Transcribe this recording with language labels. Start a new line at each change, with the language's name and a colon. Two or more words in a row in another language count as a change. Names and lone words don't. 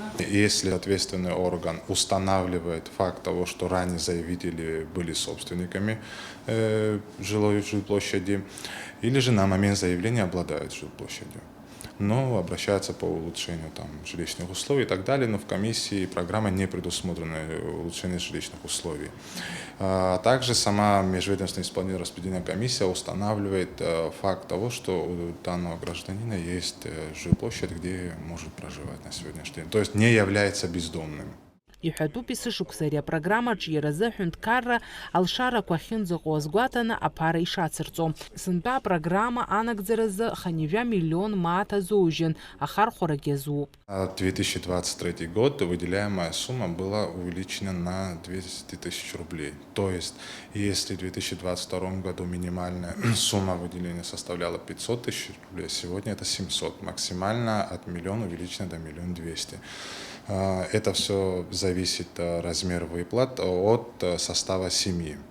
Russian: Если ответственный орган устанавливает факт того, что ранее заявители были собственниками жилой жилплощади, или же на момент заявления обладают жилплощадью, но обращаются по улучшению жилищных условий и так далее, но в комиссии программа не предусмотрено улучшение жилищных условий. Также сама межведомственная исполнительная распределительная комиссия устанавливает факт того, что у данного гражданина есть жилплощадь, где может проживать на сегодняшний день, то есть не является бездомным.
Abkhazian: Иҳәатәуп ишышықәса ари апрограммаҿы иаразы аҳәынҭқарра алшарақәа ахьынӡаҟоу азгәаҭаны аԥара ишацырҵо. Сынтәа апрограмма анагӡаразы ханижәа миллион маат азоужьын, ахархәарагьы азууп.
Russian: 2023 год выделяемая сумма была увеличена на 200 тысяч рублей. То есть, если в 2022 году минимальная сумма выделения составляла 500 тысяч рублей, сегодня это 700. Максимально от миллиона увеличена до 1 200 000. Это все зависит размер выплат от состава семьи.